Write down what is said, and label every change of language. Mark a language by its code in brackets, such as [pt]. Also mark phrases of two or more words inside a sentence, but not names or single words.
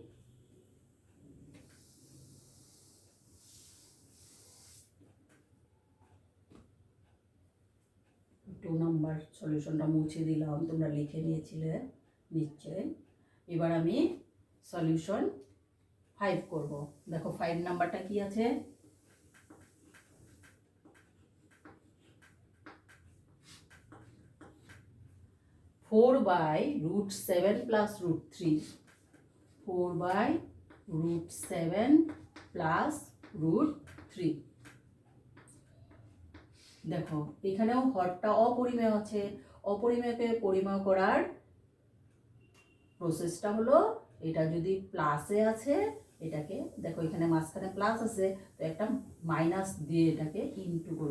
[bn] টু নাম্বার সলিউশনটা মুছে দিলাম, তোমরা লিখে নিয়েছিলে নিশ্চয়। এবার আমি সলিউশন 5 করব। দেখো 5 নাম্বারটা কি আছে, [en] four by root 7 plus root 3, 4 by root 7 plus root 3. [bn] দেখো এখানেও হরটা অপরিমেয় আছে, অপরিমেয়কে পরিমেয় করার প্রসেসটা হলো, এটা যদি প্লাসে আছে এটাকে দেখো এখানে মাঝখানে প্লাস আছে, তো একটা মাইনাস দিয়ে এটাকে ইনটু করব।